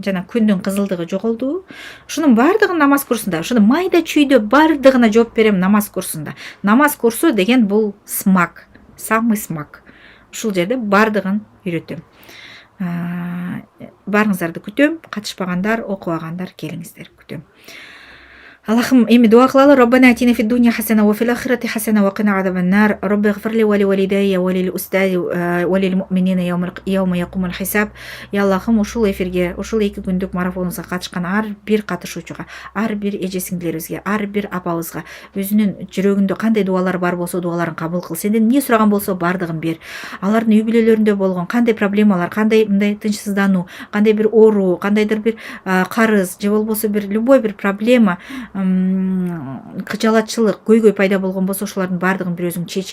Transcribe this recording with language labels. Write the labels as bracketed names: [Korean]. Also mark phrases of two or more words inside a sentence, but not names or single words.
[Kyrgyz] Жана күндүн кызылдыгы жоголду. Ушунун бардыгын намаз курсунда, ушуну майда чүйдө бардыгына жооп берем намаз курсунда. Намаз курсу деген бул смак, [Russian] самый смак. [Kyrgyz] Ушул жерде бардыгын үйрөтөм. Барыңыздарды күтөм. Катышпагандар, окубагандар келиңиздер, күтөм. Аллахым, эми дуа кылалы. [Arabic] ربنا آتنا في الدنيا حسنة وفي الآخرة حسنة وقنا عذاب النار. رب اغفر لي ولوالدي وللأستاذ وللمؤمنين يوم يقوم الحساب. [Kyrgyz] Я Аллахым, ушул эфирге, ушул 2 күндүк марафонубузга катышкан ар бир катышуучуга, ар бир эже сиңдилерибизге, ар бир апабызга өзүнүн жүрөгүндө кандай дуалар бар болсо дуаларын кабыл кыл. Сенден эмне сураган болсо бардыгын бер. Алардын үй бүлөлөрүндө болгон кандай проблемалар, кандай мындай тынчсыздануу, кандай бир оору, кандайдыр бир карыз же болбосо бир любой бир проблема, кыжалатчылык, көйгөй пайда болгон болсо ошолордун бардыгын бир өзүң чеч.